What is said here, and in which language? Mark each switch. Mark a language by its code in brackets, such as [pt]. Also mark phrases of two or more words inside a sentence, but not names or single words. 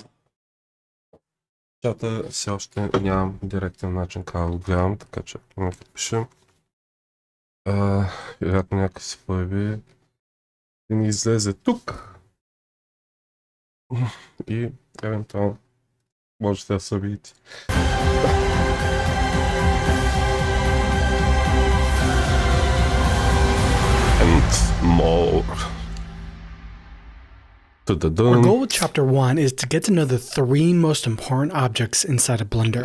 [bg] чата все още нямам директен начин как го гледам, така че нека пишем. Вероятно някой се появи и ни излезе тук и евентуално можете да се видите. [en] More. Our goal with chapter 1 is to get to know the 3 most important objects inside of Blender.